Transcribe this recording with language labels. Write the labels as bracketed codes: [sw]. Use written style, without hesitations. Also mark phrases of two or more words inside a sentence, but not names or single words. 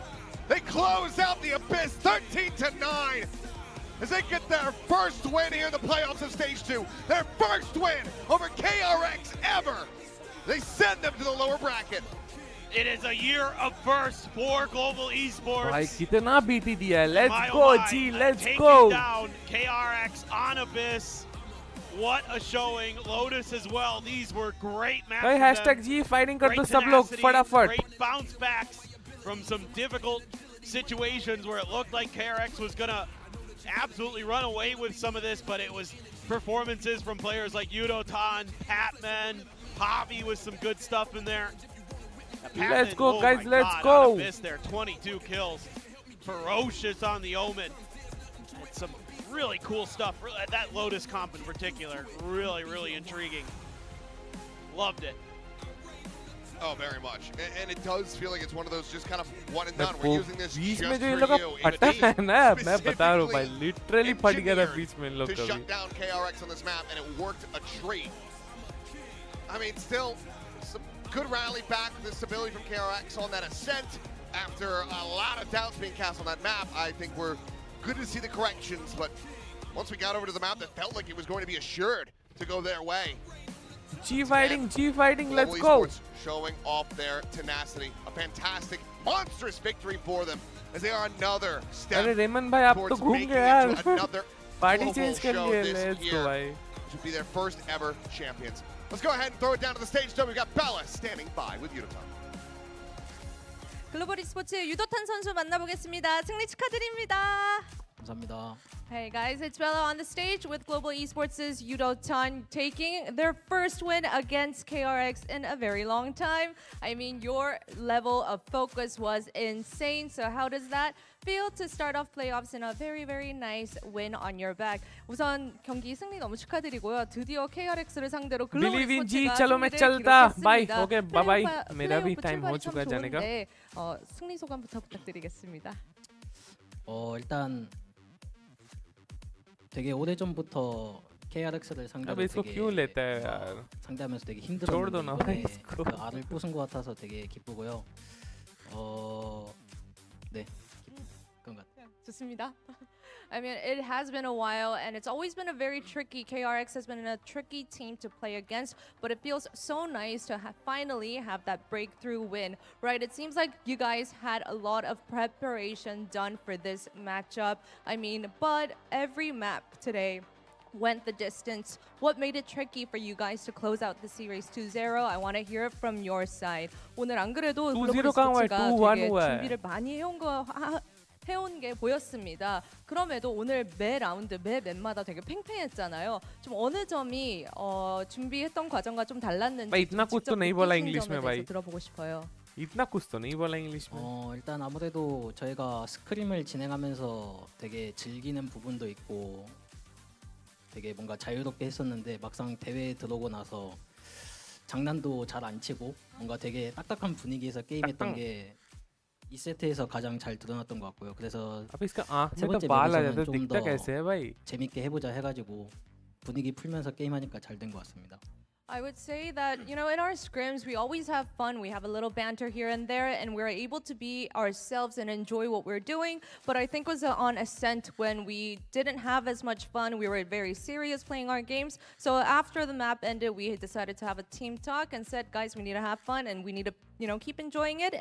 [en] They close out the Abyss 13-9 as they get their first win here in the playoffs of Stage 2. Their first win over KRX ever. They send them to the lower bracket. It is a year of firsts for Global Esports. [hi] भाई कितना BT दिया है. [en] Let's My, go, my, G. Let's taking go. down KRX on Abyss. What a showing. Lotus as well. These were great matches. [hi] भाई [en] hashtag G fighting [hi] कर दो सब लोग फटाफट. [en] Great bounce backs from some difficult situations where it looked like KRX was gonna absolutely run away with some of this, but it was performances from players like Yudotan, Patman, Javi with some good stuff in there. Patman, Let's go, guys. My Let's God, go. on Abyss there, 22 kills. Ferocious on the Omen. And some really cool stuff. That Lotus comp in particular, really, really intriguing. Loved it. Oh, very much. And it does feel like it's one of those just kind of one and done. We're using this [hi] बीच [en] just [hi] में [en] for [hi] जो इन लोग का [en] you. [hi] फटा है ना, मैं बता रहा हूँ भाई, [en] specifically [hi] literally फट गया था [en] engineered [hi] बीच में इन लोग [en] to [hi] का [en] shut [hi] भी. [en] down KRX on this map, and it worked a treat. I mean, still, some good rally back, the stability from KRX on that ascent. After a lot of doubts being cast on that map, I think we're good to see the corrections, but once we got over to the map, that felt like it was going to be assured to go their way. G fighting, let's Global go. Esports showing off their tenacity. A fantastic, monstrous victory for them, as they are another step [hi] अरे रेमन भाई आप तो [en] towards [hi] घूम [en] making [hi] गए [en] it [hi] यार. [en] to another [hi] Party [en] global [hi] change कर [en] show [hi] लिए. [en] this Let's year, [hi] go भाई. [en] which would be their first ever champions. Let's go ahead and throw it down to the stage. So we've got Bella standing by with Yudotan. [ko] 글로벌 e스포츠 유도탄 선수 만나보겠습니다. 승리 축하드립니다. 감사합니다. [en] Hey guys, it's Bella on the stage with Global Esports' Yudotan taking their first win against KRX in a very long time. I mean, your level of focus was insane. So how does that feel to start off playoffs in a very, very nice win on your back? [ko] 우선 경기 승리 너무 축하드리고요. 드디어 KRX를 상대로 글로벌 [en] Believe in G, [ko] e스포츠가 [hi] चलो मैं [ko] 승리를 [hi] चलता. [ko] 기록했습니다. [en] Bye. Okay, bye bye. [ko] 플레이오프 [hi] मेरा भी time हो [ko] 출발이 참 [hi] चुका है जाने का. [ko] 좋은데, 승리 소감부터 부탁드리겠습니다. 일단 되게 오래전부터 KRX를 상대로 [hi] अब इसको [ko] 되게 [hi] क्यों लेता है यार? [ko] 상대하면서 되게 [hi] छोड़ दो [ko] 힘들었는데 [hi] ना [ko] 이번에 [hi] इसको. [ko] 그 알을 부순 것 같아서 되게 기쁘고요. 네, 그런 것 같아요. 좋습니다. [en] I mean, it has been a while, and it's always been a very tricky. KRX has been a tricky team to play against, but it feels so nice to finally have that breakthrough win, right? It seems like you guys had a lot of preparation done for this matchup. I mean, but every map today went the distance. What made it tricky for you guys to close out the series 2-0? I want to hear it from your side. [ko] 오늘 안 그래도 2-0 글로벌 강화에 스포츠가 2-1 되게 후에. 준비를 많이 해온 게 보였습니다. 그럼에도 오늘 매 라운드, 매 맵마다 되게 팽팽했잖아요. 좀 어느 점이 준비했던 과정과 좀 달랐는지 [hi] भाई इतना कुछ तो नहीं बोला [ko] 느끼신 [hi] इंग्लिश में [ko] 점에 [hi] भाई. [ko] 대해서 들어보고 싶어요. [hi] इतना कुछ तो नहीं बोला इंग्लिश में. [ko] 일단 아무래도 저희가 스크림을 진행하면서 되게 즐기는 부분도 있고 되게 뭔가 자유롭게 했었는데 막상 대회에 들어오고 나서 장난도 잘 안 치고 뭔가 되게 딱딱한 분위기에서 게임했던 게 2세트에서 가장 잘 드러났던 것 같고요. 그래서 세 번째 맵에서는 좀 더 재밌게 해보자 해가지고 분위기 풀면서 게임하니까 잘 된 것 같습니다. [en] I would say that, you know, in our scrims, we always have fun. We have a little banter here and there, and we're able to be ourselves and enjoy what we're doing. But I think it was on Ascent when we didn't have as much fun. We were very serious playing our games. So after the map ended, we decided to have a team talk and said, guys, we need to have fun and we need to, you know, keep enjoying it.